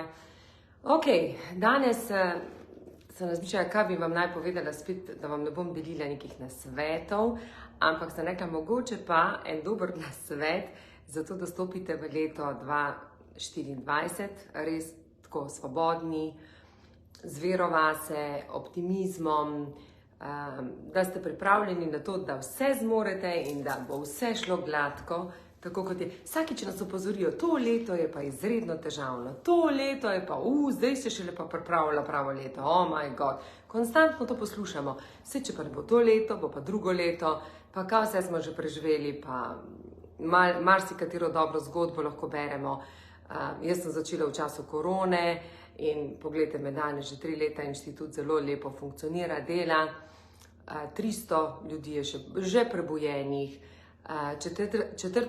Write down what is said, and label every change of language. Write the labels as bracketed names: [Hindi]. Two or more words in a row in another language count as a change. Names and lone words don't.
[Slovenian] Ok, danes sem razmišljala, kaj bi vam naj povedala spet, da vam ne bom delila nekih nasvetov, ampak sem rekla, mogoče pa en dober nasvet, zato da stopite v leto 2024, res tako svobodni, z vero vase, optimizmom, da ste pripravljeni na to, da vse zmorete in da bo vse šlo gladko, tako kot je. Vsakič nas opozorijo, to leto je pa izredno težavno, to leto je pa, zdaj se šele pa pripravlja pravo leto, [English] oh my god. [Slovenian] Konstantno to poslušamo, vse če pa ne bo to leto, bo pa drugo leto, pa kaj vse smo že preživeli, pa marsikatero dobro zgodbo lahko beremo. Jaz sem začela v času korone in pogledajte me danes, že 3 leta inštitut zelo lepo funkcionira, dela, 300 ljudi je že prebujenih, 4.